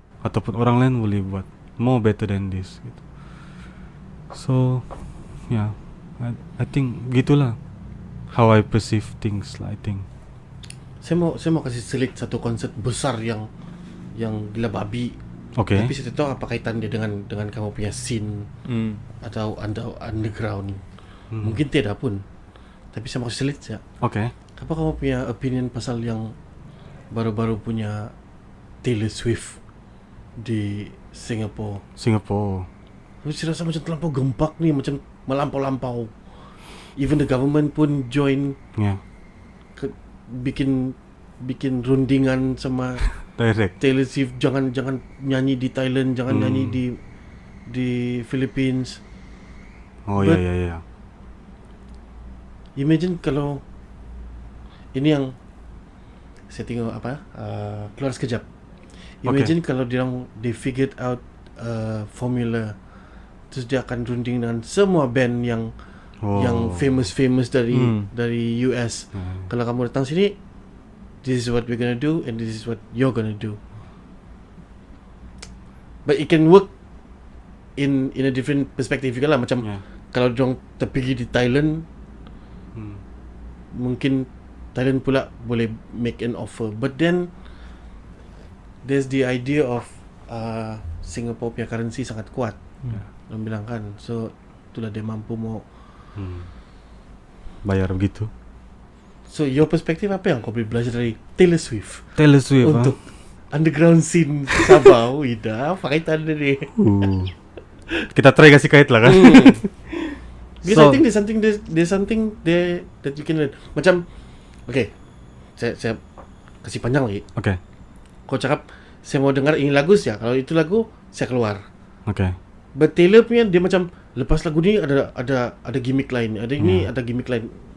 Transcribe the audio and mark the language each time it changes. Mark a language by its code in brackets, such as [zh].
[ms] Ataupun orang lain boleh buat [en] more better than this [ms] gitu. [en] So yeah, I think gitulah how I perceive things lah, I think. [ms] Saya mau kasih selit satu konsep besar yang gila babi. [en] Okay. [ms] Tapi saya tak tahu apa kaitan dia dengan kamu punya scene atau underground. Mungkin tidak pun. Tapi saya mau kasih selit ya. [en] Okay. [ms] Apa kamu punya opinion pasal yang baru-baru punya Taylor Swift di Singapore? Saya rasa macam terlampau gempak ni, macam melampau-lampau. [en] Even the government pun join Yeah. [ms] bikin rundingan sama [en] Direct. [ms] Taylor Swift, jangan nyanyi di Thailand, jangan nyanyi di Philippines. Oh [en] But- [ms] ya. Imagine kalau ini yang saya tengok keluar sekejap. Imagine kalau [en] they figured out formula, [ms] terus dia akan runding dengan semua band yang famous dari US. Kalau kamu datang sini, [en] this is what we're gonna do and this is what you're gonna do. But it can work in a different perspective [ms] juga lah. Macam kalau dorang terpilih di Thailand, mungkin Thailand pula boleh [en] make an offer. But then there's the idea of Singapore punya currency [ms] sangat kuat. Orang bilang kan. So itulah dia mampu mau Bayar begitu. [en] So your perspective [ms] apa yang kau boleh belajar dari Taylor Swift untuk underground scene Sabah? Ida, apa kaitan dia ni? Kita try kasih kait lah kan. [en] Because I think there's something there that you can learn. [ms] Macam, okay, saya kasih panjang lagi. [en] Okay. [ms] Kau cakap saya mau dengar ini lagu ya. Kalau itu lagu saya keluar. [en] Okay. [ms] But Taylor punya dia macam lepas lagu ni ada gimmick lain. Ada ini ada gimmick lain.